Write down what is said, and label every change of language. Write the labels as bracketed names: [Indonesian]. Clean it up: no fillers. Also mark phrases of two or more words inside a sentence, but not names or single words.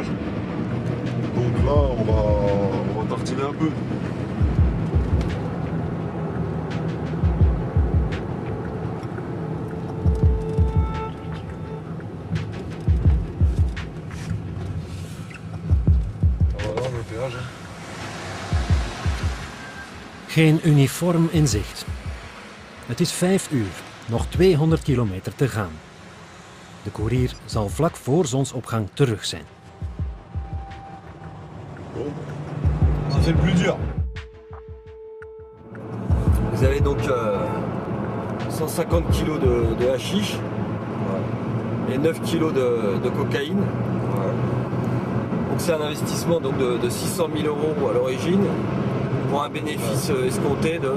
[French] Donc là, on va tartiner un peu. Voilà, le péage. [Dutch] Geen uniform in zicht. Het is 5 uur, nog 200 kilometer te gaan. De koerier zal vlak voor zonsopgang terug zijn. [French] Bon, ça fait le plus dur. Vous avez donc 150 kg de hashish et 9 kg de cocaïne. Donc c'est un investissement donc de 600 000 € à l'origine pour un bénéfice escompté de